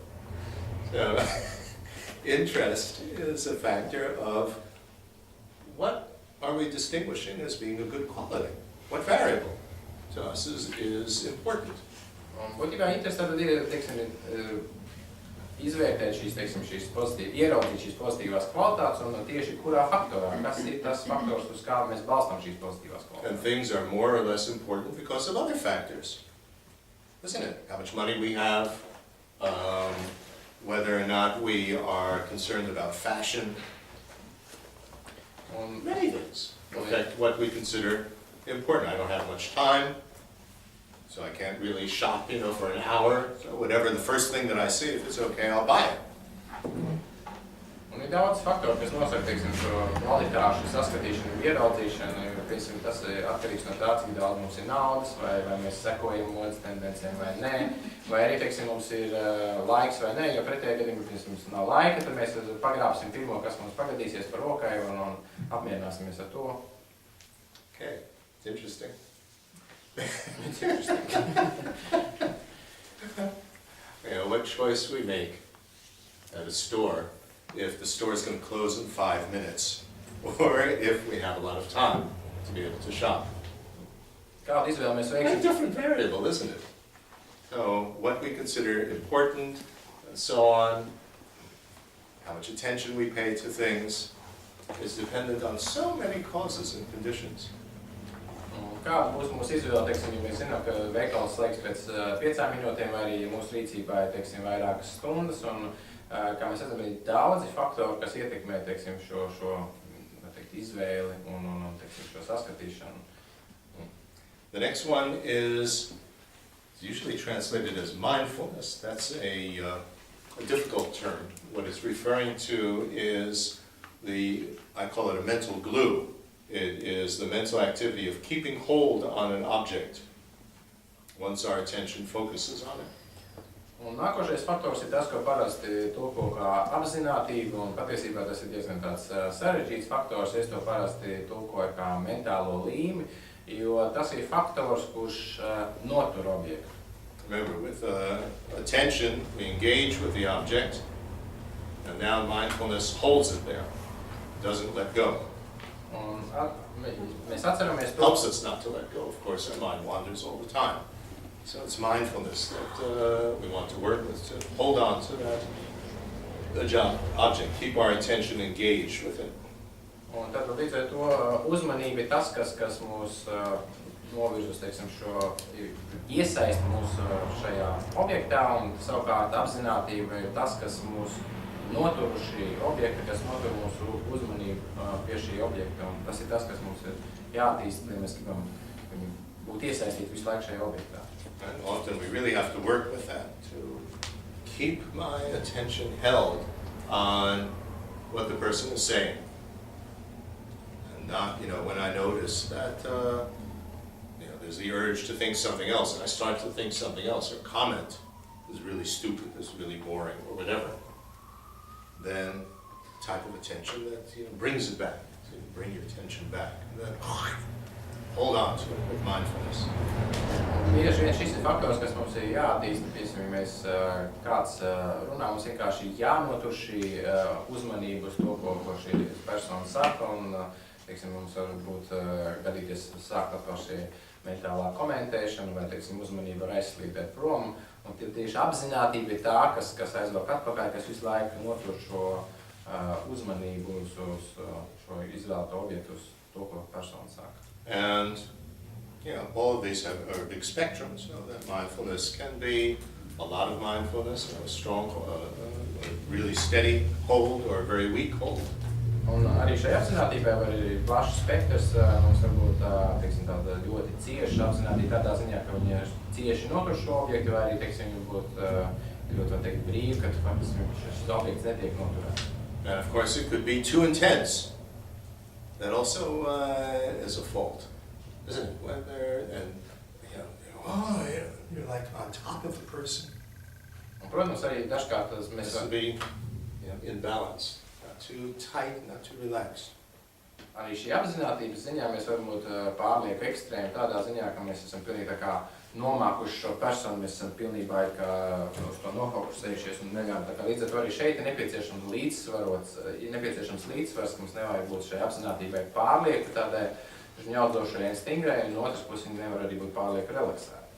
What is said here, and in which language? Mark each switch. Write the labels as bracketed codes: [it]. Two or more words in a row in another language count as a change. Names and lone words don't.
[en] So, interest is a factor of what are we distinguishing as being a good quality? What variable to us is important? [lv] Būtībā interesi tad ir, teiksim, izvērtēt šīs pozitīvas, ieraudzīt šīs pozitīvās kvalitātes un tieši kurā faktorā, kas ir tas faktors, uz kā mēs balstām šīs pozitīvās kvalitātes. [en] And things are more or less important because of other factors, isn't it? How much money we have, whether or not we are concerned about fashion, many things affect what we consider important. I don't have much time, so I can't really shop, for an hour. So whatever the first thing that I see, if it's okay, I'll buy it. [lv] Un Ir daudz faktoru, kas nosaka, teiksim, šo kvalitāšu saskatīšanu, ieraudzīšanu, jo, piemēram, tas ir atkarīgs no tā, cik daudz mums ir naudas, vai mēs sekojam modes tendencēm vai nē, vai arī, teiksim, mums ir laiks vai nē, jo pretējā gadījumā, ja mums nav laika, tad mēs pagrābsim pirmo, kas mums pagadīsies par rokai un apmierināsimies ar to. [en] Okay, it's interesting. It's interesting. You know, what choice we make at a store if the store is going to close in 5 minutes, or if we have a lot of time to be able to shop. [lv] Kādu izvēli mēs [en] It's a [lv] veiksim? [en] different variable, isn't it? So what we consider important, and so on, how much attention we pay to things, is dependent on so many causes and conditions. [lv] Kāda būs mūsu izvēle, teiksim, ja mēs zinām, ka veikals slēgs pēc 5 minūtēm, vai arī mūsu rīcībā ir, teiksim, vairākas stundas, un, kā mēs redzam, ir daudzi faktori, kas ietekmē, teiksim, šo teikt, izvēli un teiksim, šo saskatīšanu. [en] The next one is usually translated as mindfulness. That's a difficult term. What it's referring to is I call it a mental glue. It is the mental activity of keeping hold on an object once our attention focuses on it. [lv] Un nākošais faktors ir tas, ko parasti tulko kā apzinātība, un patiesībā tas ir diezgan tāds sarežģīts faktors. Es to parasti tulkoju kā mentālo līmi, jo tas ir faktors, kurš notur objektu. [en] Remember, with attention, we engage with the object, and now mindfulness holds it there, doesn't let go. [lv] Un mēs atceramies to. [en] Helps us not to let go. Of course, our mind wanders all the time. So it's mindfulness that we want to work with, to hold on to that object, keep our attention engaged with it. [lv] Un tad līdz ar to uzmanība ir tas, kas mūs novirz uz, teiksim, šo iesaist mūs šajā objektā, un savukārt apzinātība ir tas, kas mūs notur šī objekta, kas notur mūsu uzmanību pie šī objekta, un tas ir tas, kas mums ir jāattīst, ja mēs gribam būt iesaistīti visu laiku šajā objektā. [en] And often we really have to work with that, to keep my attention held on what the person is saying. And not, when I notice that, there's the urge to think something else, and I start to think something else, or comment is really stupid, is really boring, or whatever. Then type of attention that brings it back, to bring your attention back, and then hold on to it with mindfulness. [lv] Bieži vien šis ir faktors, kas mums ir jāattīst, piemēram, mēs kāds runā, mums vienkārši jānotur šī uzmanība uz to, ko šī persona saka, un, teiksim, mums varbūt gadīties sākt atkal šī mentālā komentēšana, vai, teiksim, uzmanība var aizslīdēt prom, un tieši apzinātība ir tā, kas aizvelk atpakaļ, kas visu laiku notur šo uzmanību uz šo izvēlēto objektu, uz to, ko persona saka. [en] And all of these are big spectrums. That mindfulness can be a lot of mindfulness, a strong, a really steady hold, or a very weak hold. [lv] Un arī šai apzinātībai var ir plašs spektrs, mums var būt tāda ļoti cieša apzinātība tādā ziņā, ka viņi cieši notur šo objektu, vai arī, teiksim, būt ļoti, var teikt, brīvi, ka faktiski šis objekts netiek noturēts. [en] And of course it could be too intense. That also is a fault, isn't it? When you're like on top of the person. [lv] Un, protams, arī dažkārt mēs [en] to be in balance. Not too tight, not too relaxed. [lv] Arī šī apzinātības ziņā mēs varam būt pārlieku ekstrēmi tādā ziņā, ka mēs esam pilnīgi tā kā nomākuši šo personu, mēs esam pilnībā uz to nofokusējušies un neļām. Tā kā līdz ar to arī šeit ir nepieciešams līdzsvars, ka mums nevajag būt šai apzinātībai pārlieku tādai žņaudzošai un stingrai, un otras puses viņi nevar arī būt pārlieku relaksēti.